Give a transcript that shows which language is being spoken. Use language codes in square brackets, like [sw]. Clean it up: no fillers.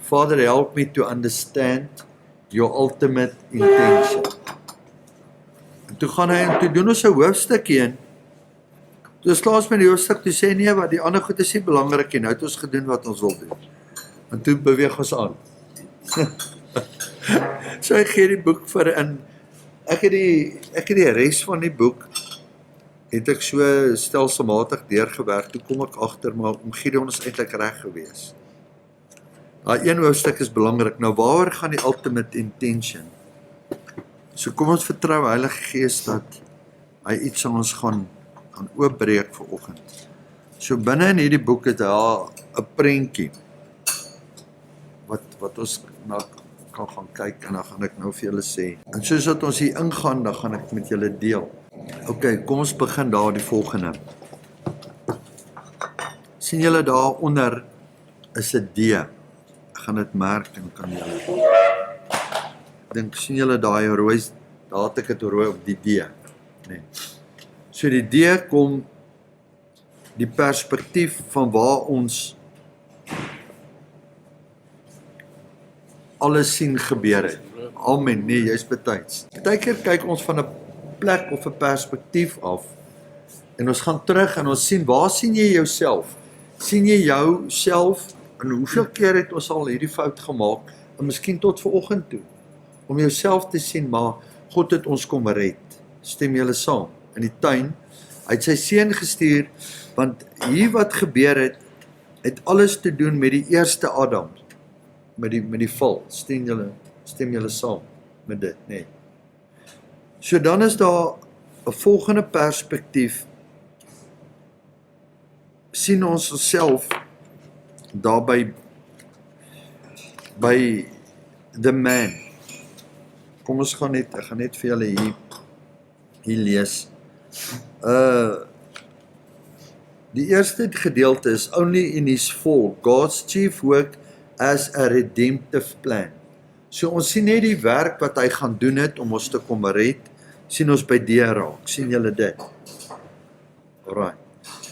[en] Father, help me to understand your ultimate intention. [af] En toe gaan hy en toe doen ons 'n hoofstukkie in. Toe slaas met die hoofstuk, toe sê nee, wat die ander goed is nie belangrik nie, nou het ons gedoen wat ons wil doen. En toe beweeg ons aan. So ek gee die boek vir in, ek het die res van die boek, het ek so stelselmatig deurgewerk, toe kom ek agter, maar Gideon is eintlik reg gewees. Daai een hoofstuk is belangrik, nou waaroor gaan die ultimate intention? So kom ons vertrou Heilige Gees dat hy iets aan ons gaan oopbreek vanoggend. So binne in hierdie boek het daar 'n prentjie, wat ons na kan gaan kyk, en dan gaan ek nou vir julle sê. En soos dat ons hier ingaan, dan gaan ek met julle deel. Ok, kom ons begin daar die volgende. Sien julle daar onder is 'n D. Ek gaan dit merk en kan julle. Dink, sien julle daai rooi, daar het ek dit rooi op die D. Nee. So die D kom die perspektief van waar ons alles sien gebeur het. Amen, nee, jy's betyds. Partykeer kyk ons van 'n plek of 'n perspektief af, en ons gaan terug en ons sien, waar sien jy jouself? Sien jy jouself En hoeveel keer het ons al hierdie fout gemaak, en miskien tot vanoggend toe, om jouself te sien, maar God het ons kom red. Stem julle saam? In die tuin, hy het sy seun gestuur, want hier wat gebeur het alles te doen met die eerste Adam, met die val. Stem julle saam met dit, nee. So dan is daar 'n volgende perspektief, sien ons onsself daarby by the man. Kom ons gaan ek gaan net vir julle hier lees. Die eerste gedeelte is [en] only in his fall, God's chief work as a redemptive plan. [af] So ons sien net die werk wat hy gaan doen het om ons te kom red, sien ons by die raak, sien julle dit? Alright.